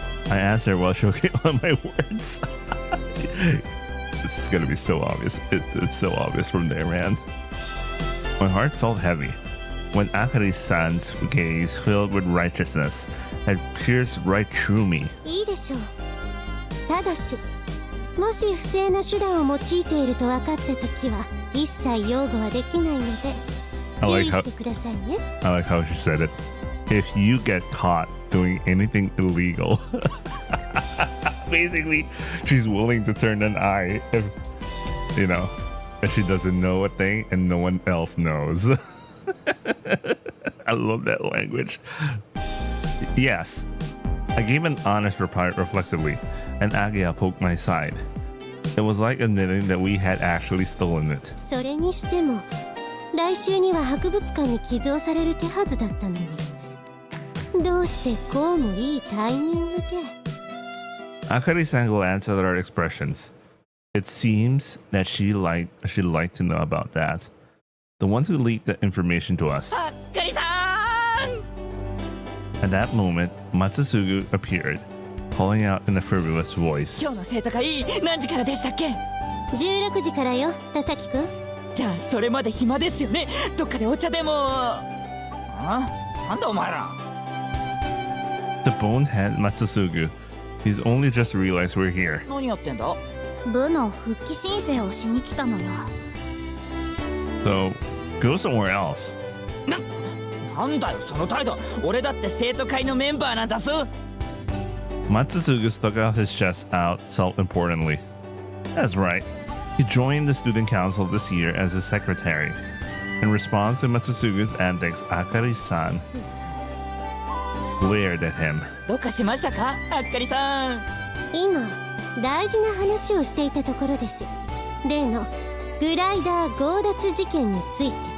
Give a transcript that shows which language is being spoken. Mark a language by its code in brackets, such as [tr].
[en] I asked her while choking on my words. It's gonna be so obvious. It's so obvious from there, man. My heart felt heavy when Akari-san's gaze, filled with righteousness, had pierced right through me. [ja] いいでしょう。ただし、もし不正な手段を用いていると分かったときは、一切擁護はできないので、注意してくださいね。 [en] I like how she said it. If you get caught doing anything illegal, basically, she's willing to turn an eye if, if she doesn't know a thing and no one else knows. I love that language. Yes, I gave an honest reply reflexively, and Agia poked my side. It was like admitting that we had actually stolen it. [ja] それにしても、来週には博物館に寄贈される手はずだったのに。どうしてこうもいいタイミングで。 [en] Akari-san glanced at our expressions. It seems that she'd like to know about that. The one who leaked the information to us. Akari-san! At that moment, Matsusugu appeared, calling out in a frivolous voice. [ja] 今日の生徒会何時からでしたっけ？ 16時からよ、田崎くん。じゃあそれまで暇ですよね。どっかでお茶でも。なんだお前ら。 [en] The bonehead Matsusugu. He's only just realized we're here. [ja] 何やってんだ？部の復帰申請をしに来たのよ。 [en] So, go somewhere else. [ja] なんだよその態度。俺だって生徒会のメンバーなんだぞ。 [en] Matsusugu stuck out his chest out self-importantly. That's right. He joined the student council this year as a secretary. In response to Matsusugu's antics, Akari-san glared at him. [ja] どうかしましたか、あっかりさん。今、大事な話をしていたところです。例のグライダー強奪事件について。